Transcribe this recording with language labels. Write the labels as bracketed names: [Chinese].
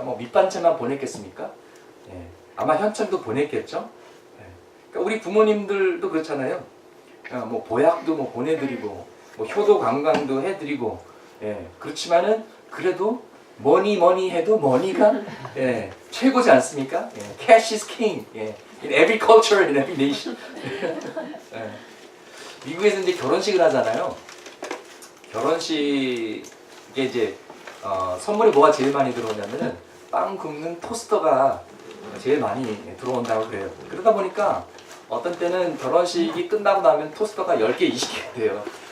[Korean] 뭐 밑반찬만 보냈겠습니까? 아마 현찰도 보냈겠죠. 그러니까 우리 부모님들도 그렇잖아요. 뭐 보약도 뭐 보내드리고, 뭐 효도 관광도 해드리고, 그렇지만은 그래도 뭐니 해도 머니가 최고지 않습니까? [English] Cash is king. In every culture, in every nation. [Korean] 미국에서 이제 결혼식을 하잖아요. 결혼식에 이제 선물이 뭐가 제일 많이 들어오냐면은 빵 굽는 토스터가 제일 많이 들어온다고 그래요. 그러다 보니까 어떤 때는 결혼식이 끝나고 나면 토스터가 10개, 20개 돼요.